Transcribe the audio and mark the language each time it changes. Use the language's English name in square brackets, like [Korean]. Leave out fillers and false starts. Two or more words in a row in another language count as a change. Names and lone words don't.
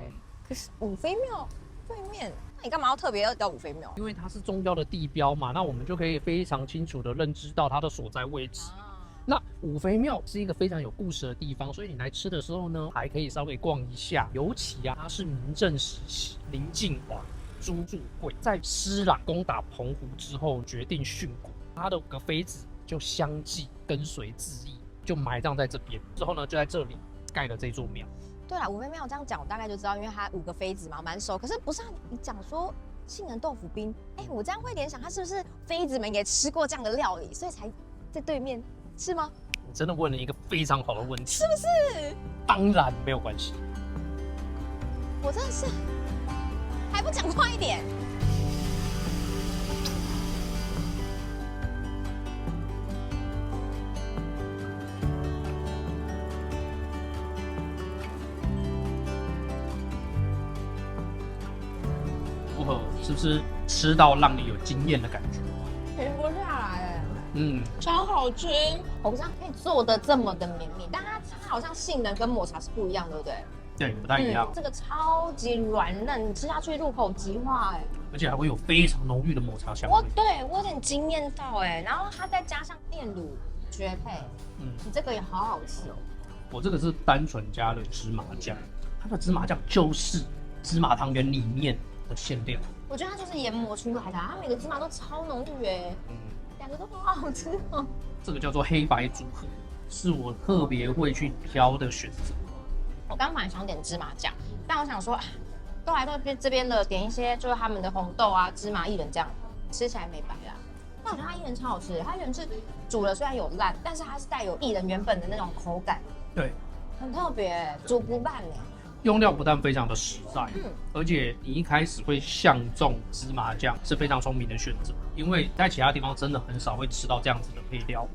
[Chinese] 可是五妃廟对面，那你幹嘛要特別要叫五妃廟？因為它是重要的地標嘛，那我們就可以非常清楚的認知到它的所在位置。那五妃廟是一個非常有故事的地方，所以你來吃的時候呢，還可以稍微逛一下。尤其啊，它是明正時期林敬皇、朱柱貴在施琅攻打澎湖之後決定殉國，他的5個妃子就相繼跟隨自縊，就埋葬在這邊。之後呢，就在這裡蓋了這座廟。對啦，五妃廟這樣講，我大概就知道，因為它5個妃子嘛，蠻熟。可是不是你講說杏仁豆腐冰，我這樣會聯想，它是不是妃子們也吃過這樣的料理，所以才在對面，是嗎？你真的問了一個非常好的問題，是不是？當然沒有關係。我真的是。還不講快一點！如何？是不是吃到讓你有驚豔的感覺？停不下來，超好吃。我不知道可以做的這麼的綿密，但它好像杏仁跟抹茶是不一樣，對不對？对，不太一樣。這個超級軟嫩，你吃下去入口即化而且還會有非常濃郁的抹茶香味。對我有點驚豔到然後它再加上煉乳絕配，你這個也好好吃哦。我這個是單純加了芝麻醬，它的芝麻醬就是芝麻湯圓裡面的餡料。我覺得它就是研磨出來的，它每個芝麻都超濃郁兩個都好好吃哦。這個叫做黑白組合，是我特別會去挑的選擇。我剛本來想點芝麻醬，但我想說，都來到這邊了，點一些就是他們的紅豆啊、芝麻薏仁這樣，吃起來沒白啦。但我覺得它薏仁超好吃，它薏仁是煮了雖然有爛，但是它是帶有薏仁原本的那種口感，對，很特別，煮不爛用料不但非常的實在，而且你一開始會相中芝麻醬是非常聰明的選擇，因為在其他地方真的很少會吃到這樣子的配料。